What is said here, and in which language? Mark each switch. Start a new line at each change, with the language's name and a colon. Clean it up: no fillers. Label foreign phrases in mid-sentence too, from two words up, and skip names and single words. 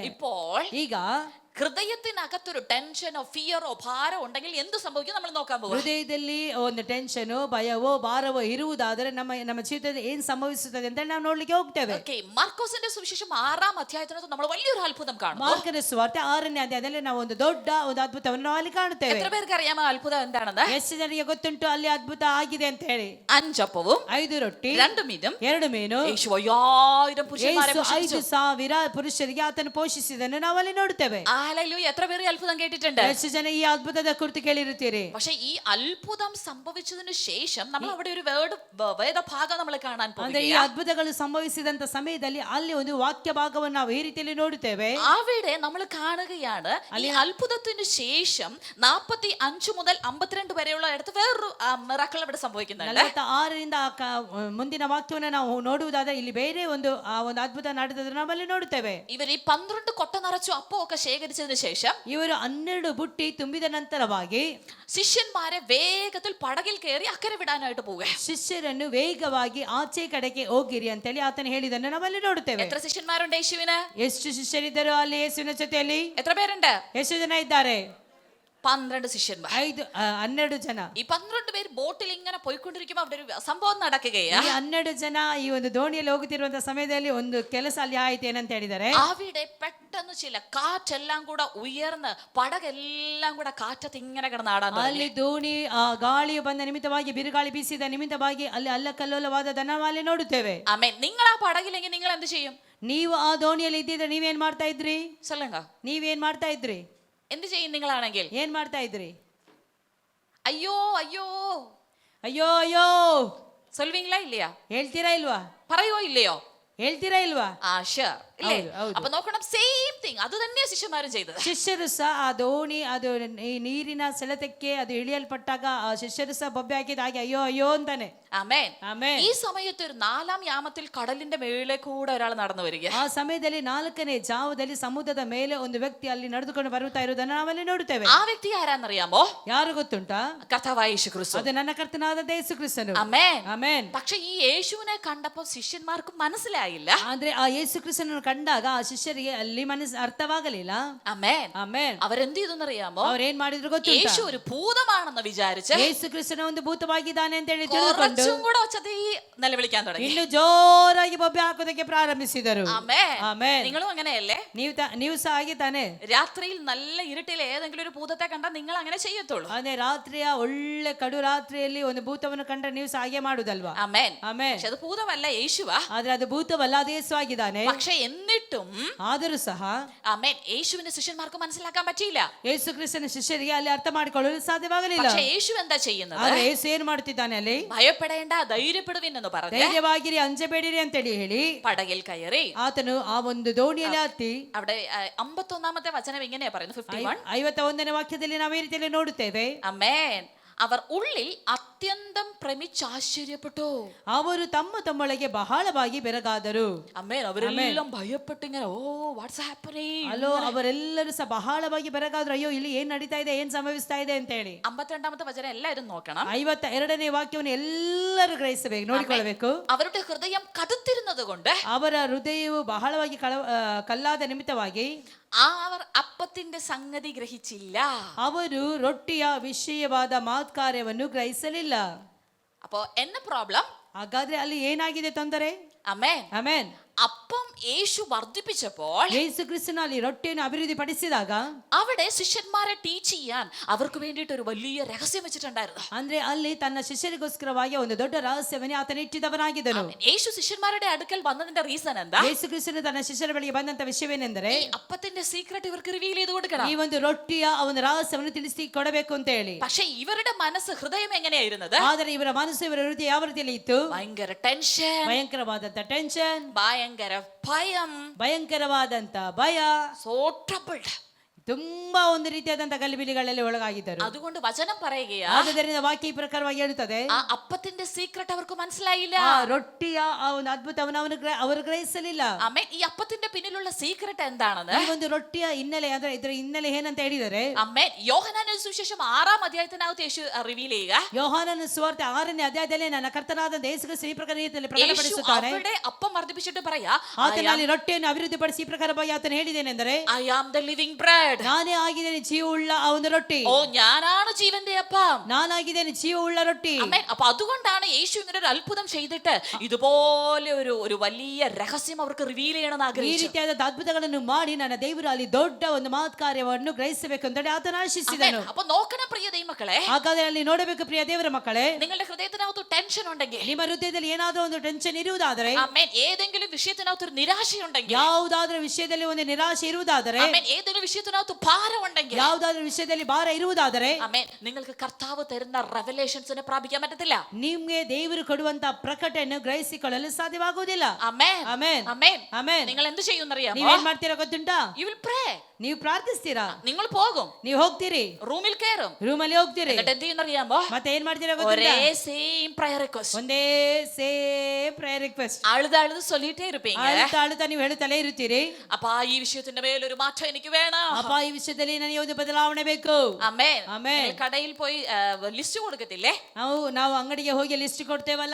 Malayalam: ഇപ്പോൾ
Kannada: ಈಗ
Malayalam: ഹൃദയത്തിനകത്തൊരു ടെൻഷനോ ഫിയറോ ഭാരോ ഉണ്ടെങ്കിൽ എന്ത് സംഭവിക്കും നമ്മൾ നോക്കാൻ പോകും.
Kannada: ಹೃದಯದಲ್ಲಿ ಒಂದು ಟೆನ್ಷನೋ, ಭಯವೋ, ಭಾರವೋ ಇರುವುದಾದರೆ ನಮ್ಮ ಜೀವಿತದಲ್ಲಿ ಏನ್ ಸಂಭವಿಸುತ್ತದೆ ಅಂತ ನಾವು ನೋಡ್ಲಿಕ್ಕೆ ಹೋಗ್ತೇವೆ.
Malayalam: ഓക്കേ, മാർക്കോസിന്റെ സുവിശേഷം 6-ാം അധ്യായത്തിനകത്ത് നമ്മൾ വലിയൊരു അത്ഭുതം കാണുന്നു.
Kannada: ಮಾರ್ಕನ ಸುವಾರ್ತೆ 6ನೇ ಅಧ್ಯಾಯದಲ್ಲಿ ನಾವು ಒಂದು ದೊಡ್ಡ ಒಂದು ಅದ್ಭುತವನ್ನು ನಾವು ಅಲ್ಲಿ ಕಾಣುತ್ತೇವೆ.
Malayalam: എത്ര പേർക്ക് അറിയാമോ അത്ഭുതം എന്താണെന്ന്?
Kannada: ಎಷ್ಟು ಜನರಿಗೆ ಗೊತ್ತುಂಟು ಅಲ್ಲಿ ಅದ್ಭುತ ಆಗಿದೆ ಅಂತ ಹೇಳಿ?
Malayalam: 5 അപ്പവും
Kannada: 5 ರೊಟ್ಟಿ
Malayalam: 2 മീനും
Kannada: 2 ಮೀನು,
Malayalam: യേശു 5000 പുരുഷന്മാരെ
Kannada: ಯೇಸು
Malayalam: പോഷിപ്പിച്ചു.
Kannada: 5000 ಪುರುಷರಿಗೆ ಆತನು ಪೋಷಿಸಿದನ್ನು ನಾವು ಅಲ್ಲಿ ನೋಡುತ್ತೇವೆ.
Malayalam: ഹല്ലേലൂയ. എത്ര പേര് ഈ അത്ഭുതം കേട്ടിട്ടുണ്ട്?
Kannada: ಎಷ್ಟು ಜನ ಈ ಅದ್ಭುತದ ಕುರಿತು ಕೇಳಿರುತ್ತೀರಿ?
Malayalam: പക്ഷേ ഈ അത്ഭുതം സംഭവിച്ചതിനു ശേഷം നമ്മൾ അവിടെ ഒരു വേദഭാഗം നമ്മൾ കാണാൻ
Kannada: ಅಂದ್ರೆ ಈ
Malayalam: പോകുകയാണ്.
Kannada: ಅದ್ಭುತಗಳು ಸಂಭವಿಸಿದಂತ ಸಮಯದಲ್ಲಿ ಅಲ್ಲಿ ಒಂದು ವಾಕ್ಯ ಭಾಗವನ್ನು ನಾವು ಈ ರೀತಿಯಲ್ಲಿ ನೋಡುತ್ತೇವೆ.
Malayalam: അവിടെ നമ്മൾ കാണുകയാണ് ഈ അത്ഭുതത്തിന് ശേഷം 45 മുതൽ 52 വരെയുള്ള അടുത്ത് വേറൊരു മിറാക്കിൾ ഇവിടെ സംഭവിക്കുന്നുണ്ട്.
Kannada: 46ರಿಂದ ಮುಂದಿನ ವಾಕ್ಯವನ್ನು ನಾವು ನೋಡುವುದಾದರೆ ಇಲ್ಲಿ ಬೇರೆ ಒಂದು ಅದ್ಭುತ ನಡೆದದನ್ನು ನಾವು ಅಲ್ಲಿ ನೋಡುತ್ತೇವೆ.
Malayalam: ഇവർ ഈ 12 കൊട്ട നിറച്ചു അപ്പമൊക്കെ ശേഖരിച്ചതിന് ശേഷം
Kannada: ಇವರು 12 ಬುಟ್ಟಿ ತುಂಬಿದ ನಂತರವಾಗಿ
Malayalam: ശിഷ്യന്മാരെ വേഗത്തിൽ പടകിൽ കയറി അക്കരെ വിടാനായിട്ട് പോവുക.
Kannada: ಶಿಷ್ಯರನ್ನು ವೇಗವಾಗಿ ಆಚೆ ಕಡೆಗೆ ಹೋಗಿರಿ ಅಂತೇಳಿ ಆತನು ಹೇಳಿದನ್ನು ನಾವಲ್ಲಿ ನೋಡುತ್ತೇವೆ.
Malayalam: എത്ര ശിഷ്യന്മാരുണ്ട് യേശുവിന്?
Kannada: ಎಷ್ಟು ಶಿಷ್ಯರಿದ್ದರು ಅಲ್ಲಿ ಯೇಸುವಿನ ಜೊತೆಯಲ್ಲಿ?
Malayalam: എത്ര പേരുണ്ട്?
Kannada: ಎಷ್ಟು ಜನ ಇದ್ದಾರೆ?
Malayalam: 12 ശിഷ്യന്മാർ.
Kannada: 12 ಜನ.
Malayalam: ഈ 12 പേര് ബോട്ടിൽ ഇങ്ങനെ പോയിക്കൊണ്ടിരിക്കുമ്പോൾ അവിടെ ഒരു സംഭവം നടക്കുകയാ.
Kannada: ಈ 12 ಜನ ಈ ಒಂದು ದೋಣಿಯಲ್ಲಿ ಹೋಗುತ್ತಿರುವಂತಹ ಸಮಯದಲ್ಲಿ ಒಂದು ಕೆಲಸ ಅಲ್ಲಿ ಆಯ್ತು. ಏನಂತ ಹೇಳಿದ್ದಾರೆ?
Malayalam: അവിടെ പെട്ടെന്ന് ചില കാറ്റെല്ലാം കൂടെ ഉയർന്ന് പടകെല്ലാം കൂടെ കാറ്റത്ത് ഇങ്ങനെ കിടന്നാടാൻ തുടങ്ങി.
Kannada: ಅಲ್ಲಿ ದೋಣಿ ಗಾಳಿಯು ಬಂದ ನಿಮಿತ್ತವಾಗಿ, ಬಿರುಗಾಳಿ ಬೀಸಿದ ನಿಮಿತ್ತವಾಗಿ ಅಲ್ಲಿ ಅಲ್ಲಕಲ್ಲೋಲವಾದದನ್ನು ನಾವು ಅಲ್ಲಿ ನೋಡುತ್ತೇವೆ.
Malayalam: ആമേൻ. നിങ്ങൾ ആ പടകിലെങ്കിൽ നിങ്ങൾ എന്ത് ചെയ്യും?
Kannada: ನೀವು ಆ ದೋಣಿಯಲ್ಲಿ ಇದ್ದಿದ್ರೆ ನೀವೇನ್ ಮಾಡ್ತಾ ಇದ್ರಿ?
Tamil: சொல்லுங்க.
Kannada: ನೀವೇನ್ ಮಾಡ್ತಾ ಇದ್ರಿ?
Malayalam: എന്ത് ചെയ്യും നിങ്ങളാണെങ്കിൽ?
Kannada: ಏನ್ ಮಾಡ್ತಾ ಇದ್ರಿ?
Malayalam: അയ്യോ അയ്യോ
Kannada: ಅಯ್ಯೋ ಅಯ್ಯೋ
Tamil: சொல்வீங்களா இல்லையா?
Kannada: ಹೇಳ್ತೀರಾ ಇಲ್ವಾ?
Malayalam: പറയോ ഇല്ലയോ?
Kannada: ಹೇಳ್ತೀರಾ ಇಲ್ವಾ?
Malayalam: ഷുവർ ഇല്ലേ?
Kannada: ಹೌದು, ಹೌದು.
Malayalam: അപ്പൊ നോക്കണം,
English: same thing
Malayalam: അത് തന്നെയാ ശിഷ്യന്മാരും ചെയ്തത്.
Kannada: ಶಿಷ್ಯರು ಸಹ ಆ ದೋಣಿ ಅದು ಈ ನೀರಿನ ಸೆಳೆತಕ್ಕೆ ಅದು ಇಳಿಯಲ್ಪಟ್ಟಾಗ ಆ ಶಿಷ್ಯರು ಸಹ ಬೊಬ್ಬೆ ಹಾಕಿದ ಹಾಗೆ ಅಯ್ಯೋ ಅಯ್ಯೋ ಅಂತಾನೆ.
Malayalam: ആമേൻ.
Kannada: ಆಮೆನ್.
Malayalam: ഈ സമയത്ത് ഒരു 4-ാം യാമത്തിൽ കടലിന്റെ മേലെ കൂടെ ഒരാൾ നടന്നു വരിക.
Kannada: ಆ ಸಮಯದಲ್ಲಿ 4ನೇ ಜಾವದಲ್ಲಿ ಸಮುದ್ರದ ಮೇಲೆ ಒಂದು ವ್ಯಕ್ತಿ ಅಲ್ಲಿ ನಡೆದುಕೊಂಡು ಬರುತ್ತಾ ಇರುವುದನ್ನು ನಾವಲ್ಲಿ ನೋಡುತ್ತೇವೆ.
Malayalam: ആ വ്യക്തി ആരാന്നറിയാമോ?
Kannada: ಯಾರು ಗೊತ್ತುಂಟಾ?
Malayalam: കർത്താവായ യേശു ക്രിസ്തു.
Kannada: ಅದು ನನ್ನ ಕರ್ತನಾದ ಯೇಸು ಕ್ರಿಸ್ತನು.
Malayalam: ആമേൻ.
Kannada: ಆಮೆನ್.
Malayalam: പക്ഷെ ഈ യേശുവിനെ കണ്ടപ്പോൾ ശിഷ്യന്മാർക്ക് മനസ്സിലായില്ല.
Kannada: ಆದ್ರೆ ಆ ಯೇಸು ಕ್ರಿಸ್ತನನ್ನು ಕಂಡಾಗ ಆ ಶಿಷ್ಯರಿಗೆ ಅಲ್ಲಿ ಮನಸ್ಸು ಅರ್ಥವಾಗಲಿಲ್ಲ.
Malayalam: അമേൻ
Kannada: ಆಮೇನ್
Malayalam: അവരെന്ത് ചെയ്തു എന്നറിയാമോ?
Kannada: ಅವ್ರೇನ್ ಮಾಡಿದ್ರು ಗೊತ್ತುಂಟಾ?
Malayalam: യേശു ഒരു ഭൂതമാണെന്ന് വിചാരിച്ച്
Kannada: ಯೇಸು ಕ್ರಿಸ್ತನ ಒಂದು ಭೂತವಾಗಿದ್ದಾನೆ ಅಂತ ಹೇಳಿ ತಿಳ್ಕೊಂಡು
Malayalam: കുറച്ചും കൂടെ ഒച്ചത്തിൽ നിലവിളിക്കാൻ തുടങ്ങി.
Kannada: ಇನ್ನು ಜೋರಾಗಿ ಬೊಬ್ಬೆ ಹಾಕೋದಕ್ಕೆ ಪ್ರಾರಂಭಿಸಿದರು.
Malayalam: ആമേൻ
Kannada: ಆಮೇನ್
Malayalam: നിങ്ങളും അങ്ങനെയല്ലേ?
Kannada: ನೀವು ಸಹ ಹಾಗೆ ತಾನೆ?
Malayalam: രാത്രിയിൽ നല്ല ഇരുട്ടിൽ ഏതെങ്കിലും ഒരു ഭൂതത്തെ കണ്ടാൽ നിങ്ങൾ അങ്ങനെ ചെയ്യത്തുള്ളൂ.
Kannada: ಅದೇ ರಾತ್ರಿಯ ಒಳ್ಳೆ ಕಡು ರಾತ್ರಿಯಲ್ಲಿ ಒಂದು ಭೂತವನ್ನು ಕಂಡ್ರೆ ನೀವು ಸಹ ಹಾಗೆ ಮಾಡುದಲ್ವಾ?
Malayalam: ആമേൻ
Kannada: ಆಮೇನ್
Malayalam: പക്ഷെ അത് ഭൂതമല്ല, യേശുവാ.
Kannada: ಆದ್ರೆ ಅದು ಭೂತವಲ್ಲ, ಅದು ಯೇಸು ಆಗಿದ್ದಾನೆ.
Malayalam: പക്ഷെ എന്നിട്ടും
Kannada: ಆದರೂ ಸಹ
Malayalam: ആമേൻ യേശുവിന്റെ ശിഷ്യന്മാർക്ക് മനസ്സിലാക്കാൻ പറ്റിയില്ല.
Kannada: ಯೇಸು ಕ್ರಿಸ್ತನ ಶಿಷ್ಯರಿಗೆ ಅಲ್ಲಿ ಅರ್ಥ ಮಾಡಿಕೊಳ್ಳಲು ಸಾಧ್ಯವಾಗಲಿಲ್ಲ.
Malayalam: പക്ഷെ യേശു എന്താ ചെയ്യുന്നത്?
Kannada: ಆದ್ರೆ ಯೇಸು ಏನ್ ಮಾಡ್ತಿದ್ದಾನೆ ಅಲ್ಲಿ?
Malayalam: ഭയപ്പെടേണ്ട, ധൈര്യപ്പെടുവിൻ എന്ന് പറഞ്ഞ്
Kannada: ಧೈರ್ಯವಾಗಿರಿ, ಅಂಜಬೇಡಿರಿ ಅಂತೇಳಿ ಹೇಳಿ
Malayalam: പടകിൽ കയറി
Kannada: ಆತನು ಆ ಒಂದು ದೋಣಿಯಲ್ಲಿ ಹತ್ತಿ
Malayalam: അവിടെ 51-ാമത്തെ വചനം ഇങ്ങനെയാ പറയുന്നത്.
Kannada: 51 51ನೇ ವಾಕ್ಯದಲ್ಲಿ ನಾವು ಈ ರೀತಿಯಲ್ಲಿ ನೋಡುತ್ತೇವೆ.
Malayalam: ആമേൻ അവർ ഉള്ളിൽ അത്യന്തം പ്രമിച്ചാശ്ചര്യപ്പെട്ടു.
Kannada: ಅವರು ತಮ್ಮೊಳಗೆ ಬಹಳವಾಗಿ ಬೆರಗಾದರು.
Malayalam: ആമേൻ അവരെല്ലാം ഭയപ്പെട്ട് ഇങ്ങനെ,
English: oh what's happening.
Kannada: ಅಲ್ಲೋ ಅವರೆಲ್ಲರೂ ಸಹ ಬಹಳವಾಗಿ ಬೆರಗಾದ್ರು. ಅಯ್ಯೋ ಇಲ್ಲಿ ಏನ್ ನಡೀತಾ ಇದೆ, ಏನ್ ಸಂಭವಿಸ್ತಾ ಇದೆ ಅಂತ ಹೇಳಿ.
Malayalam: 52-ാമത്തെ വചനം എല്ലാവരും നോക്കണം.
Kannada: 52ನೇ ವಾಕ್ಯವನ್ನು ಎಲ್ಲರೂ ಗ್ರಹಿಸಬೇಕು, ನೋಡಿಕೊಳ್ಳಬೇಕು.
Malayalam: അവരുടെ ഹൃദയം കടുത്തിരുന്നത് കൊണ്ട്
Kannada: ಅವರ ಹೃದಯವು ಬಹಳವಾಗಿ ಕಲ್ಲಾದ ನಿಮಿತ್ತವಾಗಿ
Malayalam: അവർ അപ്പത്തിന്റെ സംഗതി ഗ്രഹിച്ചില്ല.
Kannada: ಅವರು ರೊಟ್ಟಿಯ ವಿಷಯವಾದ ಮಾತ್ಕಾರ್ಯವನ್ನು ಗ್ರಹಿಸಲಿಲ್ಲ.
Malayalam: അപ്പോ എന്ന പ്രോബ്ലം?
Kannada: ಹಾಗಾದ್ರೆ ಅಲ್ಲಿ ಏನಾಗಿದೆ ತೊಂದರೆ?
Malayalam: ആമേൻ
Kannada: ಆಮೆನ್.
Malayalam: അപ്പം യേശു വർദ്ധിപ്പിച്ചപ്പോൾ,
Kannada: ಯೇಸು ಕ್ರಿಸ್ತನ ಅಲ್ಲಿ ರೊಟ್ಟಿಯನ್ನು ಅಭಿವೃದ್ಧಿ ಪಡಿಸಿದಾಗ
Malayalam: അവിടെ ശിഷ്യന്മാരെ ടീച്ച് ചെയ്യാൻ അവർക്ക് വേണ്ടിയിട്ട് ഒരു വലിയ രഹസ്യം വെച്ചിട്ടുണ്ടായിരുന്നു.
Kannada: ಅಂದ್ರೆ ಅಲ್ಲಿ ತನ್ನ ಶಿಷ್ಯರಿಗೋಸ್ಕರವಾಗಿ ಒಂದು ದೊಡ್ಡ ರಹಸ್ಯವನ್ನೇ ಆತನ ಇಟ್ಟಿದವನಾಗಿದ್ದನು.
Malayalam: യേശു ശിഷ്യന്മാരുടെ അടുക്കൽ വന്നതിന്റെ റീസൺ എന്താ?
Kannada: ಯೇಸು ಕ್ರಿಸ್ತನು ತನ್ನ ಶಿಷ್ಯರ ಬಳಿಗೆ ಬಂದಂತ ವಿಷಯವೇನೆಂದರೆ,
Malayalam: ഈ അപ്പത്തിന്റെ സീക്രട്ട് ഇവർക്ക് റിവീൽ ചെയ്ത് കൊടുക്കണം.
Kannada: ಈ ಒಂದು ರೊಟ್ಟಿಯ ಒಂದು ರಹಸ್ಯವನ್ನು ತಿಳಿಸಿ ಕೊಡಬೇಕು ಅಂತ ಹೇಳಿ.
Malayalam: പക്ഷെ ഇവരുടെ മനസ്സ്, ഹൃദയം എങ്ങനെയായിരുന്നത്?
Kannada: ಆದರೆ ಇವರ ಮನಸ್ಸು, ಇವರ ಹೃದಯ ಯಾವ ರೀತಿಯಲ್ಲಿ ಇತ್ತು?
Malayalam: ഭയങ്കര ടെൻഷൻ,
Kannada: ಭಯಂಕರವಾದಂತ ಟೆನ್ಷನ್,
Malayalam: ഭയങ്കര ഭയം,
Kannada: ಭಯಂಕರವಾದಂತ ಭಯ,
English: so troubled.
Kannada: ತುಂಬಾ ಒಂದು ರೀತಿಯಾದಂತ ಗಲಿಬಿಲಿಗಳಲ್ಲಿ ಒಳಗಾಗಿದ್ದರು.
Malayalam: അതുകൊണ്ട് വചനം പറയുകയാ,
Kannada: ಆದ್ದರಿಂದ ವಾಕ್ಯ ಈ ಪ್ರಕಾರವಾಗಿ ಹೇಳುತ್ತದೆ,
Malayalam: ആ അപ്പത്തിന്റെ സീക്രട്ട് അവർക്ക് മനസ്സിലായില്ല.
Kannada: ಆ ರೊಟ್ಟಿಯ ಆ ಒಂದು ಅದ್ಭುತವನ್ನು ಅವರು ಗ್ರಹಿಸಲಿಲ್ಲ.
Malayalam: ആമേൻ ഈ അപ്പത്തിന്റെ പിന്നിലുള്ള സീക്രട്ട് എന്താണെന്ന്,
Kannada: ಈ ಒಂದು ರೊಟ್ಟಿಯ ಹಿನ್ನೆಲೆ ಅಂದ್ರೆ ಇದರ ಹಿನ್ನೆಲೆ ಏನಂತ ಹೇಳಿದರೆ,
Malayalam: ആമേൻ യോഹന്നാന്റെ സുവിശേഷം 6-ാം അധ്യായത്തിനകത്ത് യേശു റിവീൽ ചെയ്യുക.
Kannada: ಯೋಹಾನನ ಸುವಾರ್ತೆ 6ನೇ ಅಧ್ಯಾಯದಲ್ಲಿ ನನ್ನ ಕರ್ತನಾದ ಯೇಸು ಕ್ರಿಸ್ತ ಈ ಪ್ರಕಾರ ರೀತಿಯಲ್ಲಿ
Malayalam: യേശു
Kannada: ಪ್ರಕಟಪಡಿಸುತ್ತಾನೆ.
Malayalam: അവിടെ അപ്പം വർദ്ധിപ്പിച്ചിട്ട് പറയാ,
Kannada: ಆತನಲ್ಲಿ ರೊಟ್ಟಿಯನ್ನು ಅಭಿವೃದ್ಧಿಪಡಿಸಿ ಈ ಪ್ರಕಾರವಾಗಿ ಆತನು ಹೇಳಿದ್ದೇನೆಂದರೆ,
English: I am the living bread.
Kannada: ನಾನೇ ಆಗಿದ್ದೇನೆ ಜೀವವುಳ್ಳ ಆ ಒಂದು ರೊಟ್ಟಿ.
Malayalam: ഓ ഞാനാണ് ജീവന്റെ അപ്പം.
Kannada: ನಾನಾಗಿದ್ದೇನೆ ಜೀವವುಳ್ಳ ರೊಟ್ಟಿ.
Malayalam: ആമേൻ. അപ്പൊ അതുകൊണ്ടാണ് യേശു ഇങ്ങനെ ഒരു അത്ഭുതം ചെയ്തിട്ട് ഇതുപോലെ ഒരു വലിയ രഹസ്യം അവർക്ക് റിവീൽ ചെയ്യണമെന്ന്
Kannada: ಈ
Malayalam: ആഗ്രഹിച്ചു.
Kannada: ರೀತಿಯಾದ ಅದ್ಭುತಗಳನ್ನು ಮಾಡಿ ನನ್ನ ದೇವರು ಅಲ್ಲಿ ದೊಡ್ಡ ಒಂದು ಮಾತ್ಕಾರ್ಯವನ್ನು ಗ್ರಹಿಸಬೇಕು ಅಂತ ಹೇಳಿ ಆತನ ಆಶಿಸಿದನು.
Malayalam: അപ്പൊ നോക്കണം പ്രിയ ദൈവമക്കളെ,
Kannada: ಹಾಗಾದ್ರೆ ಅಲ್ಲಿ ನೋಡಬೇಕು ಪ್ರಿಯ ದೇವರ ಮಕ್ಕಳೇ,
Malayalam: നിങ്ങളുടെ ഹൃദയത്തിനകത്ത് ടെൻഷൻ ഉണ്ടെങ്കിൽ,
Kannada: ನಿಮ್ಮ ಹೃದಯದಲ್ಲಿ ಏನಾದ್ರೂ ಒಂದು ಟೆನ್ಷನ್ ಇರುವುದಾದರೆ,
Malayalam: ആമേൻ, ഏതെങ്കിലും വിഷയത്തിനകത്ത് ഒരു നിരാശയുണ്ടെങ്കിൽ,
Kannada: ಯಾವುದಾದ್ರೂ ವಿಷಯದಲ್ಲಿ ಒಂದು ನಿರಾಶೆ ಇರುವುದಾದರೆ,
Malayalam: ആമേൻ, ഏതെങ്കിലും വിഷയത്തിനകത്ത് ഭാരം ഉണ്ടെങ്കിൽ,
Kannada: ಯಾವುದಾದ್ರೂ ವಿಷಯದಲ್ಲಿ ಭಾರ ಇರುವುದಾದರೆ,
Malayalam: ആമേൻ, നിങ്ങൾക്ക് കർത്താവ് തരുന്ന റെവലേഷൻസിനെ പ്രാപിക്കാൻ പറ്റത്തില്ല.
Kannada: ನಿಮ್ಗೆ ದೇವರು ಕೊಡುವಂತ ಪ್ರಕಟಣೆಯನ್ನು ಗ್ರಹಿಸಿಕೊಳ್ಳಲು ಸಾಧ್ಯವಾಗುವುದಿಲ್ಲ.
Malayalam: ആമേൻ
Kannada: ಆಮೆನ್.
Malayalam: ആമേൻ
Kannada: ಆಮೆನ್.
Malayalam: നിങ്ങൾ എന്ത് ചെയ്യുന്നറിയാമോ?
Kannada: ನೀವೇನ್ ಮಾಡ್ತೀರಾ ಗೊತ್ತುಂಟಾ?
English: You will pray.
Kannada: ನೀವು ಪ್ರಾರ್ಥಿಸ್ತೀರಾ,
Malayalam: നിങ്ങൾ പോകും,
Kannada: ನೀವು ಹೋಗ್ತೀರಿ,
Malayalam: റൂമിൽ കയറും,
Kannada: ರೂಮಲ್ಲಿ ಹೋಗ್ತೀರಿ,
Malayalam: എന്നിട്ട് എന്ത് ചെയ്യുന്നറിയാമോ?
Kannada: ಮತ್ತೆ ಏನ್ ಮಾಡ್ತೀರಾ
Malayalam: ഒരേ
Kannada: ಗೊತ್ತುಂಟಾ?
English: same prayer request ಒಂದೇ same prayer request
Tamil: അഴുത് சொல்லிட்டே இருப்பீங்க.
Kannada: ಅಳ್ತಾ ಅಳ್ತಾ ನೀವು ಹೇಳುತ್ತಲೇ ಇರುತ್ತೀರಿ,
Malayalam: അപ്പൊ ഈ വിഷയത്തിന്റെ മേൽ ഒരു മാറ്റം എനിക്ക് വേണം.
Kannada: ಅಪ್ಪ ಈ ವಿಷಯದಲ್ಲಿ ನನಗೆ ಒಂದು ಬದಲಾವಣೆ ಬೇಕು.
Malayalam: ആമേൻ. ആമേൻ. നിങ്ങൾ കടയിൽ പോയി ലിസ്റ്റ് കൊടുക്കത്തില്ലേ?
Kannada: ನಾವು ಅಂಗಡಿಗೆ ಹೋಗಿ ಲಿಸ್ಟ್ ಕೊಡ್ತೇವಲ್ಲ,